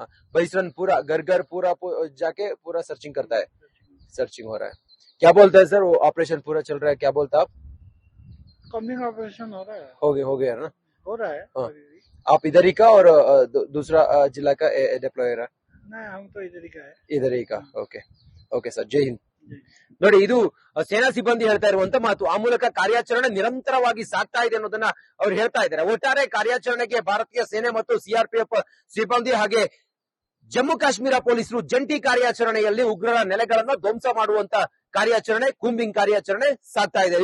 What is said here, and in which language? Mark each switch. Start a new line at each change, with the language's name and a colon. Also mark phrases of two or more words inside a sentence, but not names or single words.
Hindi: बईसरन पूरा घर पूरा जाके पूरा सर्चिंग करता है. सर्चिंग हो रहा है. क्या बोलता है सर? वो ऑपरेशन पूरा चल रहा है, क्या बोलता आप?
English: coming operation
Hindi: हो रहा है. हो गया ना? हो रहा है. हाँ. आप इधर ही का और दूसरा जिला का डिप्लॉयर? नहीं, हम तो इधर ही का है. इधर ही का.
English: OK sir,
Hindi: जय हिंद.
Kannada: ನೋಡಿ, ಇದು ಸೇನಾ ಸಿಬ್ಬಂದಿ ಹೇಳ್ತಾ ಇರುವಂತ ಮಾತು. ಆ ಮೂಲಕ ಕಾರ್ಯಾಚರಣೆ ನಿರಂತರವಾಗಿ ಸಾಗ್ತಾ ಇದೆ ಅನ್ನೋದನ್ನ ಅವ್ರು ಹೇಳ್ತಾ ಇದ್ದಾರೆ. ಒಟ್ಟಾರೆ ಕಾರ್ಯಾಚರಣೆಗೆ ಭಾರತೀಯ ಸೇನೆ ಮತ್ತು ಸಿಆರ್ಪಿಎಫ್ ಸಿಬ್ಬಂದಿ ಹಾಗೆ ಜಮ್ಮು ಕಾಶ್ಮೀರ ಪೊಲೀಸರು ಜಂಟಿ ಕಾರ್ಯಾಚರಣೆಯಲ್ಲಿ ಉಗ್ರರ ನೆಲೆಗಳನ್ನ ಧ್ವಂಸ ಮಾಡುವಂತ ಕಾರ್ಯಾಚರಣೆ ಕೂಂಬಿಂಗ್ ಕಾರ್ಯಾಚರಣೆ ಸಾಗ್ತಾ ಇದೆ.